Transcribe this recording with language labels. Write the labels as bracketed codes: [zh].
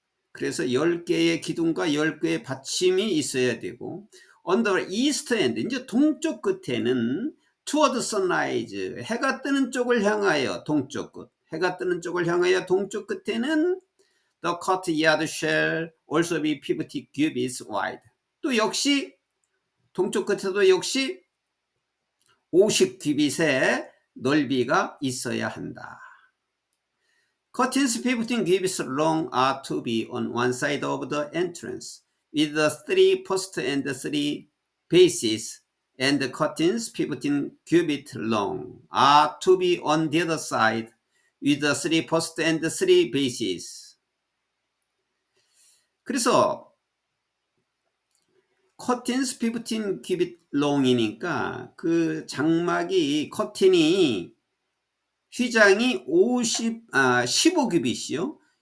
[ko] 그래서 10개의 기둥과 10개의 받침이 있어야 되고, [en] on the east end, [ko] 이제 동쪽 끝에는 [en] toward sunrise, [ko] 해가 뜨는 쪽을 향하여 동쪽 끝, 해가 뜨는 쪽을 향하여 동쪽 끝에는 [en] The courtyard shall also be 50 cubits wide. [ko] 또 역시 동쪽 끝에도 역시 50 규빗의 넓이가 있어야 한다. [en] Curtains 15 cubits long are to be on one side of the entrance, with the 3 posts and 3 bases, and the curtains 15 cubits long are to be on the other side, with the 3 posts and 3 bases. [ko] 그래서 커튼스 15 큐빗 롱이니까 그 장막이, 커튼이, 휘장이 15큐빗이요.